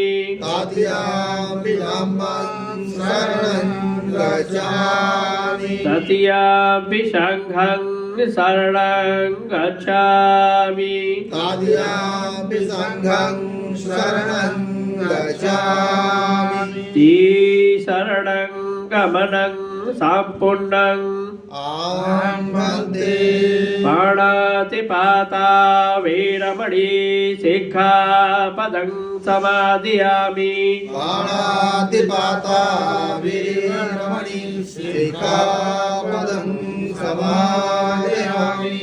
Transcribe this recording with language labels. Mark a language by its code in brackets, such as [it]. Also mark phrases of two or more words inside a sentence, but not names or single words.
[pi] तृतीयम्पि धम्मं शरणं गच्छामि तृतीयम्पि संघं शरणं गच्छामि तृतीयम्पि संघं शरणं गच्छामि शरणं गमनं सम्पूर्णं अहं भन्ते पाणातिपाता वीरमणि सिक्खापदं समादयामि पाणातिपाता वीरमणि सिक्खापदं समादयामि